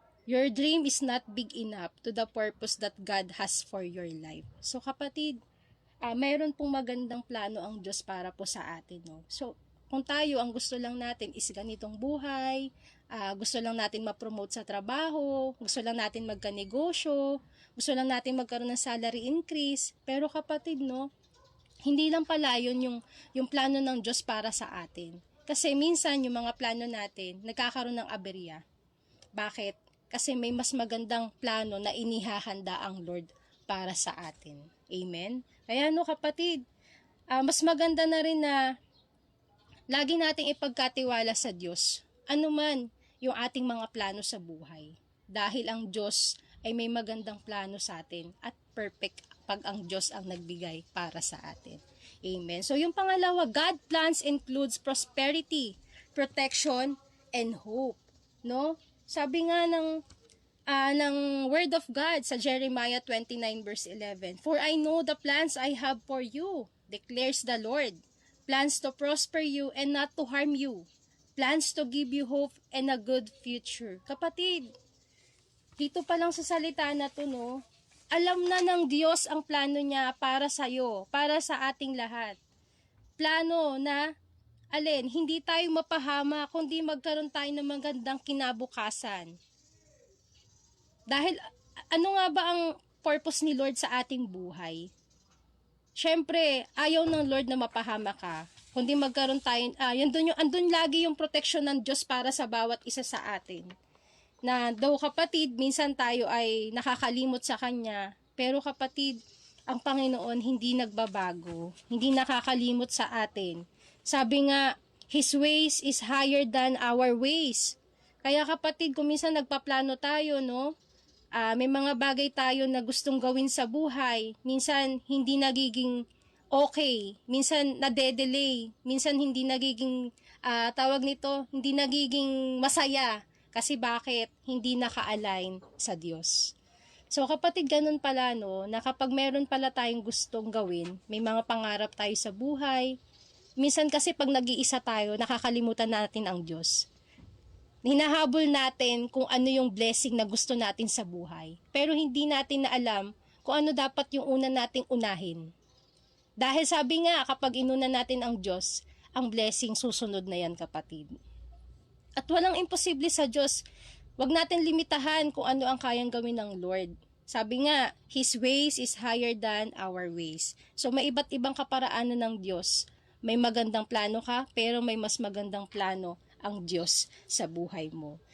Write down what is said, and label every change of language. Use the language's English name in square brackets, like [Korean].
[English] Your dream is not big enough to the purpose that God has for your life. [Filipino] So kapatid, mayroon pong magandang plano ang Diyos para po sa atin. No? So kung tayo, ang gusto lang natin is ganitong buhay, gusto lang natin ma-promote sa trabaho, gusto lang natin magka-negosyo, gusto lang natin magkaroon ng salary increase, pero kapatid, no, hindi lang pala yun yung plano ng Diyos para sa atin. Kasi minsan yung mga plano natin, nagkakaroon ng aberya. Bakit? Kasi may mas magandang plano na inihahanda ang Lord para sa atin. Amen? Kaya kapatid, mas maganda na rin na lagi nating ipagkatiwala sa Diyos, anuman yung ating mga plano sa buhay. Dahil ang Diyos ay may magandang plano sa atin at perfect pag ang Diyos ang nagbigay para sa atin. Amen? So yung pangalawa, [English] God plans includes prosperity, protection, and hope. [Filipino] No? Sabi nga ng [English] Word of God sa Jeremiah 29 verse 11, For I know the plans I have for you, declares the Lord. Plans to prosper you and not to harm you. Plans to give you hope and a good future. [Filipino] Kapatid, dito pa lang sa salita na to, no, alam na ng Diyos ang plano niya para sa'yo, para sa ating lahat. Plano na hindi tayo mapahama, kundi magkaroon tayo ng magandang kinabukasan. Dahil, ano nga ba ang purpose ni Lord sa ating buhay? Siyempre, ayaw ng Lord na mapahama ka, kundi magkaroon tayo, andun lagi yung protection ng Diyos para sa bawat isa sa atin. Na daw kapatid, minsan tayo ay nakakalimot sa Kanya, pero kapatid, ang Panginoon hindi nagbabago, hindi nakakalimot sa atin. Sabi nga, [English] His ways is higher than our ways. [Filipino] Kaya kapatid, kung minsan nagpaplano tayo, no? May mga bagay tayo na gustong gawin sa buhay. Minsan hindi nagiging okay. Minsan nade-delay. Minsan hindi nagiging, hindi nagiging masaya. Kasi bakit? Hindi naka-align sa Diyos. So kapatid, ganun pala, no? Na kapag meron pala tayong gustong gawin, may mga pangarap tayo sa buhay, minsan kasi pag nag-iisa tayo, nakakalimutan natin ang Diyos. Hinahabol natin kung ano yung blessing na gusto natin sa buhay. Pero hindi natin na alam kung ano dapat yung una nating unahin. Dahil sabi nga, kapag inuna natin ang Diyos, ang blessing susunod na yan, kapatid. At walang imposible sa Diyos. Huwag natin limitahan kung ano ang kayang gawin ng Lord. Sabi nga, [English] His ways is higher than our ways. [Filipino] So may iba't ibang kaparaanan ng Diyos. May magandang plano ka, pero may mas magandang plano ang Diyos sa buhay mo.